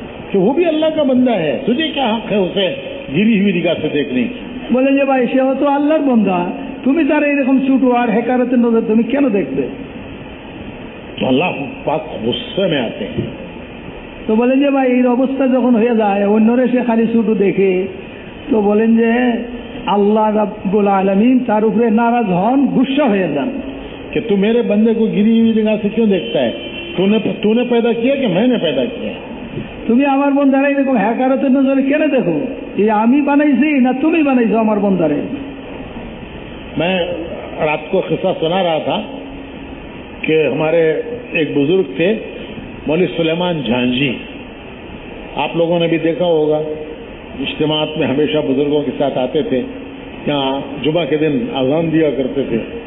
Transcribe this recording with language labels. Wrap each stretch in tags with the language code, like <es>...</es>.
<hi>कि वो भी अल्लाह का बंदा है, तुझे क्या हक है उसे गिरी हुई निगाह से देखने की।</hi> <bn>বলেন যে ভাই সেও তো আল্লাহর বান্দা, তুমি তার এরকম ছোট আর হেকারতের নজর তুমি কেন দেখবে।</bn> <hi>तो अल्लाह पाक गुस्से में आते हैं।</hi> <bn>তো বলেন যে ভাই এই অবস্থা যখন হয়ে যায় অন্যরে সে খালি ছোট দেখে, তো বলেন যে আল্লাহ রাব্বুল আলামিন তার উপরে নারাজ হন, গুस्सा হয়ে যান।</bn> <hi>कि तू मेरे बंदे को गिरी हुई निगाह से क्यों देखता है, तूने पैदा किया कि मैंने पैदा किया।</hi> <bn>তুমি আমার বন্ধারা এরকম হ্যাকারতের নজরে কেন দেখো, ये आमी बनाइছি ना তুমি বানাইছো আমার বন্দারে।</bn> <hi>मैं रात को किस्सा सुना रहा था कि हमारे एक बुजुर्ग थे मौलवी सुलेमान झांझी, आप लोगों ने भी देखा होगा, इज्तिमात में हमेशा बुजुर्गों के साथ आते थे, यहाँ जुमा के दिन अजान दिया करते थे।</hi>